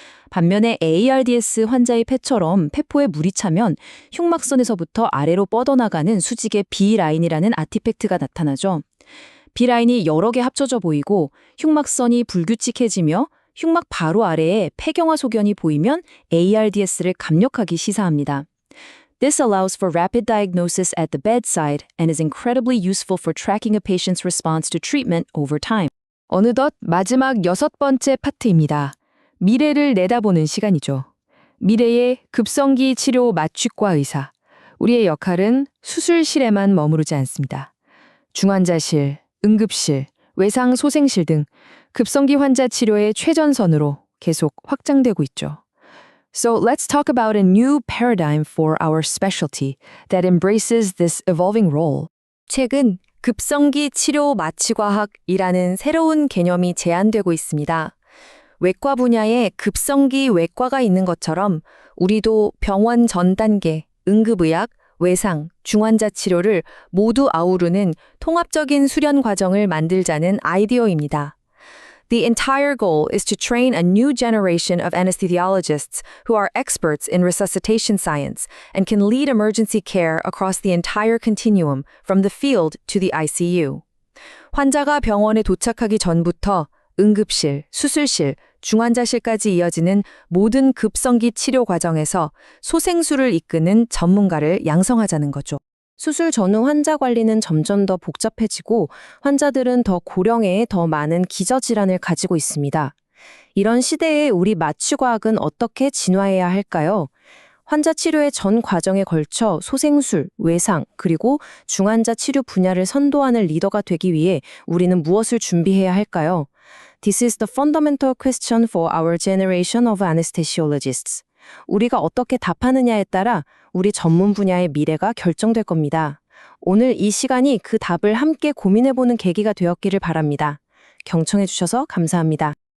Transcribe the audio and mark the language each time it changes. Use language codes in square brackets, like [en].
[ko] 반면에 ARDS 환자의 폐처럼 폐포에 물이 차면 흉막선에서부터 아래로 뻗어나가는 수직의 B라인이라는 아티팩트가 나타나죠. B라인이 여러 개 합쳐져 보이고 흉막선이 불규칙해지며 흉막 바로 아래에 폐경화 소견이 보이면 ARDS를 감력하기 시사합니다. [en] This allows for rapid diagnosis at the bedside and is incredibly useful for tracking a patient's response to treatment over time. [ko] 어느덧 마지막 6번째 파트입니다. 미래를 내다보는 시간이죠. 미래의 급성기 치료 마취과 의사. 우리의 역할은 수술실에만 머무르지 않습니다. 중환자실, 응급실, 외상 소생실 등 급성기 환자 치료의 최전선으로 계속 확장되고 있죠. [en] So let's talk about a new paradigm for our specialty that embraces this evolving role. [ko] 최근 급성기 치료 마취과학이라는 새로운 개념이 제안되고 있습니다. 외과 분야에 급성기 외과가 있는 것처럼 우리도 병원 전 단계, 응급의학, 외상, 중환자 치료를 모두 아우르는 통합적인 수련 과정을 만들자는 아이디어입니다. [en] The entire goal is to train a new generation of anesthesiologists who are experts in resuscitation science and can lead emergency care across the entire continuum, from the field to the ICU. [ko] 환자가 병원에 도착하기 전부터 응급실, 수술실, 중환자실까지 이어지는 모든 급성기 치료 과정에서 소생술을 이끄는 전문가를 양성하자는 거죠. 수술 전후 환자 관리는 점점 더 복잡해지고 환자들은 더 고령에 더 많은 기저질환을 가지고 있습니다. 이런 시대에 우리 마취과학은 어떻게 진화해야 할까요? 환자 치료의 전 과정에 걸쳐 소생술, 외상, 그리고 중환자 치료 분야를 선도하는 리더가 되기 위해 우리는 무엇을 준비해야 할까요? [en] This is the fundamental question for our generation of anesthesiologists. [ko] 우리가 어떻게 답하느냐에 따라 우리 전문 분야의 미래가 결정될 겁니다. 오늘 이 시간이 그 답을 함께 고민해보는 계기가 되었기를 바랍니다. 경청해 주셔서 감사합니다.